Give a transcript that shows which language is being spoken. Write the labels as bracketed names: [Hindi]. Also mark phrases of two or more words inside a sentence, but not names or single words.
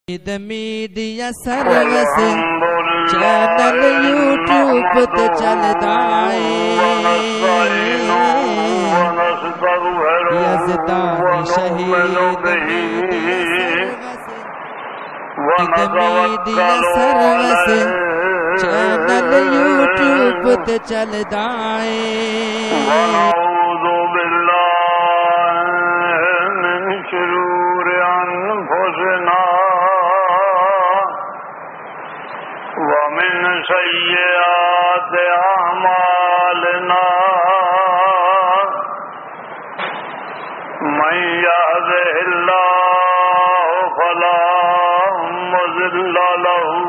[Punjabi] میڈیا سروس چینل یوٹیوب تے چلدا اے یزدان شہید میڈیا سروس چینل یوٹیوب تے چلدا اے [Arabic] ونعوذ باللہ من شرور انفسنا ومن سیئات اعمالنا من يهده الله فلا مضل له